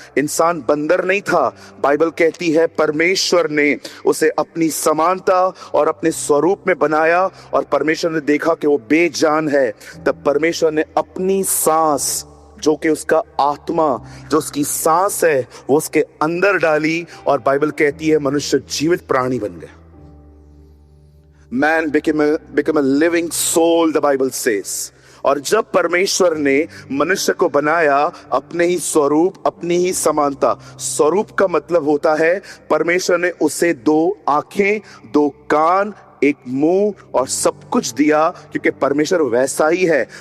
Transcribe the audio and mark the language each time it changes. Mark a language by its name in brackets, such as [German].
[Hindi] इंसान बंदर नहीं था। बाइबल कहती है परमेश्वर ने उसे अपनी समानता और अपने स्वरूप में बनाया और परमेश्वर ने देखा कि वो बेजान है। तब परमेश्वर ने अपनी सांस, जो कि उसका आत्मा, जो उसकी सांस है, वो उसके अंदर डाली और बाइबल कहती है मनुष्य जीवित प्राणी बन गया। [English] Man became a living soul, the Bible says. [Hindi] और जब परमेश्वर ने मनुष्य को बनाया अपने ही स्वरूप, अपनी ही समानता, स्वरूप का मतलब होता है परमेश्वर ने उसे 2 आंखें, 2 कान, एक मुंह और सब कुछ दिया, क्योंकि परमेश्वर वैसा ही है।